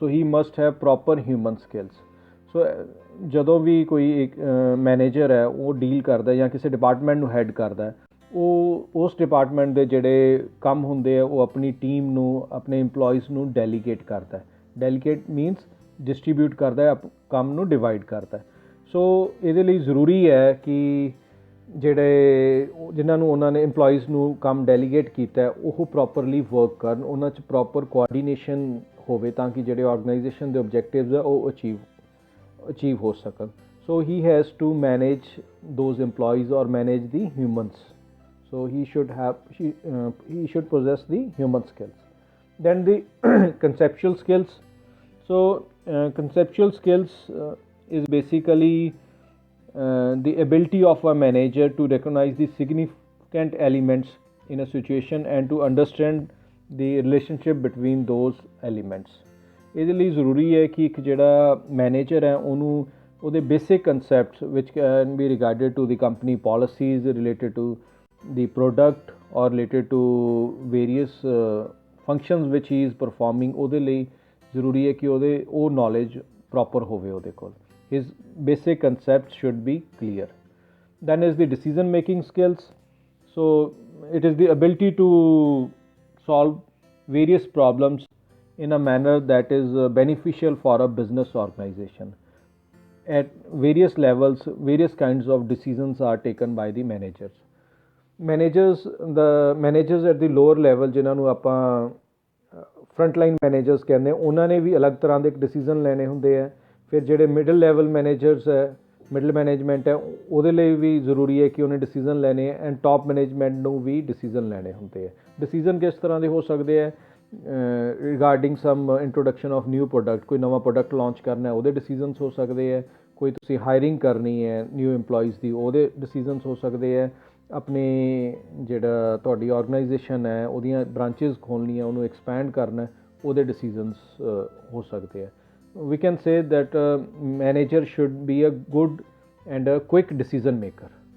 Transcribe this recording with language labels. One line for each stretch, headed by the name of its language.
English: So he must have proper human skills.
Punjabi: So ਜਦੋਂ ਵੀ ਕੋਈ ਇੱਕ ਮੈਨੇਜਰ ਹੈ ਉਹ ਡੀਲ ਕਰਦਾ ਜਾਂ ਕਿਸੇ ਡਿਪਾਰਟਮੈਂਟ ਨੂੰ ਹੈਡ ਕਰਦਾ, ਉਹ ਉਸ ਡਿਪਾਰਟਮੈਂਟ ਦੇ ਜਿਹੜੇ ਕੰਮ ਹੁੰਦੇ ਆ ਉਹ ਆਪਣੀ ਟੀਮ ਨੂੰ, ਆਪਣੇ ਇੰਪਲੋਈਜ਼ ਨੂੰ ਡੈਲੀਗੇਟ ਕਰਦਾ। ਡੈਲੀਗੇਟ ਮੀਨਸ ਡਿਸਟਰੀਬਿਊਟ ਕਰਦਾ, ਕੰਮ ਨੂੰ ਡਿਵਾਈਡ ਕਰਦਾ। ਸੋ ਇਹਦੇ ਲਈ ਜ਼ਰੂਰੀ ਹੈ ਕਿ ਜਿਨ੍ਹਾਂ ਨੂੰ ਉਹਨਾਂ ਨੇ ਇੰਪਲੋਈਜ਼ ਨੂੰ ਕੰਮ ਡੈਲੀਗੇਟ ਕੀਤਾ ਉਹ ਪ੍ਰੋਪਰਲੀ ਵਰਕ ਕਰਨ, ਉਹਨਾਂ 'ਚ ਪ੍ਰੋਪਰ ਕੋਆਰਡੀਨੇਸ਼ਨ ਹੋਵੇ ਤਾਂ ਕਿ ਜਿਹੜੇ ਆਰਗੇਨਾਈਜੇਸ਼ਨ ਦੇ ਓਬਜੈਕਟਿਵਸ ਆ ਉਹ ਅਚੀਵ ਹੋ ਸਕਣ।
English: So he has to manage those employees or manage the humans. So he should possess the human skills. Then the conceptual skills. So conceptual skills is basically the ability of a manager to recognize the significant elements in a situation and to understand the relationship between those elements.
Punjabi: ਇਹਦੇ ਲਈ ਜ਼ਰੂਰੀ ਹੈ ਕਿ ਇੱਕ ਜਿਹੜਾ manager ਹੈ ਉਹਨੂੰ ਉਹਦੇ
English: basic concepts which can be regarded to the company policies related to the product or related to various functions which he is performing,
Punjabi: ਉਹਦੇ ਲਈ ਜ਼ਰੂਰੀ ਹੈ ਕਿ ਉਹ
English: knowledge proper
Punjabi: ਹੋਵੇ ਉਹਦੇ ਕੋਲ.
English: His basic concepts should be clear. Then is the decision making skills. So it is the ability to solve various problems in a manner that is beneficial for a business organization. At various levels, various kinds of decisions are taken by the managers. The managers at the lower level,
Punjabi: ਜਿਨ੍ਹਾਂ ਨੂੰ ਆਪਾਂ frontline managers ਕਹਿੰਦੇ, ਉਹਨਾਂ ਨੇ ਵੀ ਅਲੱਗ ਤਰ੍ਹਾਂ ਦੇ decision ਲੈਣੇ ਹੁੰਦੇ ਹੈ। ਫਿਰ ਜਿਹੜੇ ਮਿਡਲ ਲੈਵਲ ਮੈਨੇਜਰਸ ਹੈ, ਮਿਡਲ ਮੈਨੇਜਮੈਂਟ ਹੈ, ਉਹਦੇ ਲਈ ਵੀ ਜ਼ਰੂਰੀ ਹੈ ਕਿ ਉਹਨੇ ਡਿਸੀਜ਼ਨ ਲੈਣੇ ਹੈ, ਐਂਡ ਟਾਪ ਮੈਨੇਜਮੈਂਟ ਨੂੰ ਵੀ ਡਿਸੀਜ਼ਨ ਲੈਣੇ ਹੁੰਦੇ ਹੈ। ਡਿਸੀਜ਼ਨ ਕਿਸ ਤਰ੍ਹਾਂ ਦੇ ਹੋ ਸਕਦੇ ਹੈ?
English: regarding some introduction of new product,
Punjabi: ਕੋਈ ਨਵਾਂ ਪ੍ਰੋਡਕਟ ਲਾਂਚ ਕਰਨਾ ਉਹਦੇ ਡਿਸੀਜਨਸ ਹੋ ਸਕਦੇ ਹੈ, ਕੋਈ ਤੁਸੀਂ ਹਾਇਰਿੰਗ ਕਰਨੀ ਹੈ ਨਿਊ EMPLOYEES ਦੀ ਉਹਦੇ ਡਿਸੀਜਨਸ ਹੋ ਸਕਦੇ ਹੈ, ਆਪਣੀ ਜਿਹੜਾ ਤੁਹਾਡੀ ਆਰਗੇਨਾਈਜੇਸ਼ਨ ਹੈ ਉਹਦੀਆਂ ਬ੍ਰਾਂਚਿਸ ਖੋਲ੍ਹਣੀਆਂ ਉਹਨੂੰ ਐਕਸਪੈਂਡ ਕਰਨਾ ਉਹਦੇ ਡਿਸੀਜਨਸ ਹੋ ਸਕਦੇ ਹੈ।
English: We can say that manager should be a good and a quick decision maker.